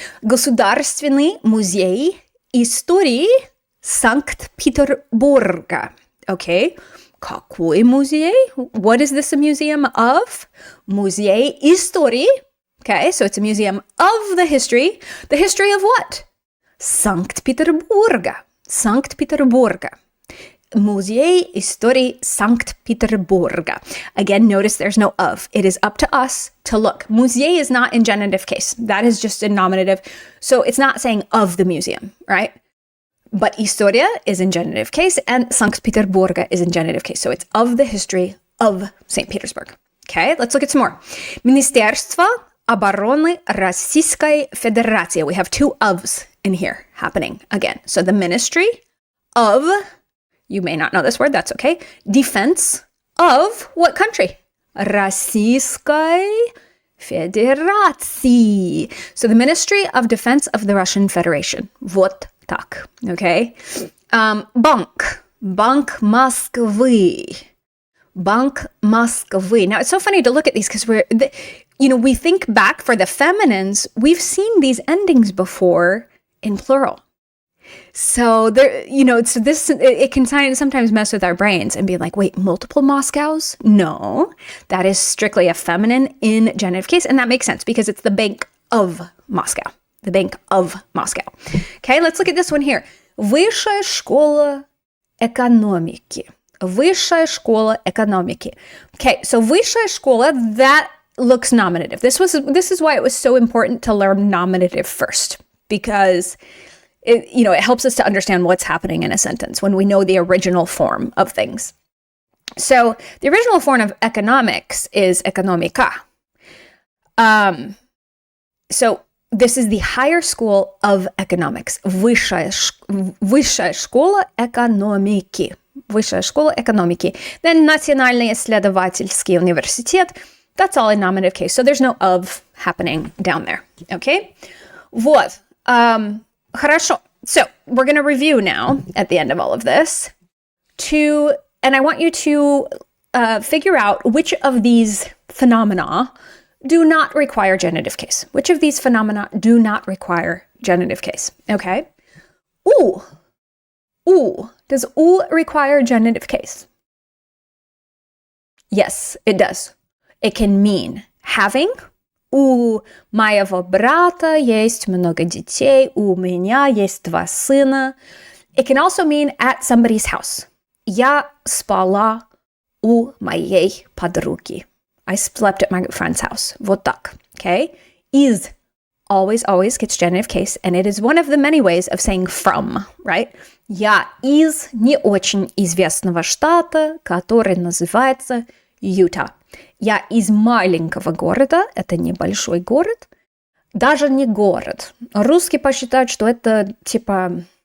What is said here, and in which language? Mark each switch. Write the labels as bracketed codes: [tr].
[ru] Государственный музей истории Санкт-Петербурга. Okay, какой музей? [en] What is this a museum of? [ru] Музей истории. [en] Okay, so it's a museum of the history. The history of what? Санкт-Петербурга. [ru] Санкт-Петербурга. Музей истории Санкт-Петербурга. [en] Again, notice there's no of. It is up to us to look. Музей is not in genitive case. That is just a nominative. So it's not saying of the museum, right? But история is in genitive case and Санкт-Петербурга is in genitive case. So it's of the history of St. Petersburg. Okay, let's look at some more. [ru] Министерство обороны Российской Федерации. [en] We have two ofs in here happening again. So the Ministry of, you may not know this word, that's okay. Defense of what country? [ru] Российской Федерации. [en] So the Ministry of Defense of the Russian Federation. [ru] Вот так, okay? Банк. Банк Москвы. Банк Москвы. [en] Now, it's so funny to look at these because we think back for the feminines, we've seen these endings before in plural. So it can sometimes mess with our brains and be like, wait, multiple Moscows? No, that is strictly a feminine in genitive case. And that makes sense because it's the Bank of Moscow. The Bank of Moscow. Okay, let's look at this one here. [ru] Высшая школа экономики. Высшая школа экономики. [en] Okay, so [ru] высшая школа, [en] that looks nominative. This is why it was so important to learn nominative first, because it helps us to understand what's happening in a sentence when we know the original form of things. So the original form of economics is ekonomika. So this is the higher school of economics. [ru] Высшая школа экономики. Высшая школа экономики. Then Национальный исследовательский университет. [en] That's all in nominative case. So there's no of happening down there. [ru] Okay? Вот. Хорошо. [en] So we're going to review now at the end of all of this and I want you to figure out which of these phenomena do not require genitive case. Which of these phenomena do not require genitive case? Okay. Ooh. Does ooh require genitive case? Yes, it does. It can mean having. [ru] У моего брата есть много детей. У меня есть 2 сына. [en] It can also mean at somebody's house. [ru] Я спала у моей подруги. [en] I slept at my friend's house. [ru] Вот так. Okay? [en] Is always gets genitive case, and it is one of the many ways of saying from, right? [ru] Я из не очень известного штата, который называется Юта. Я из маленького города, это небольшой город, даже не город. Русские посчитают, что это типа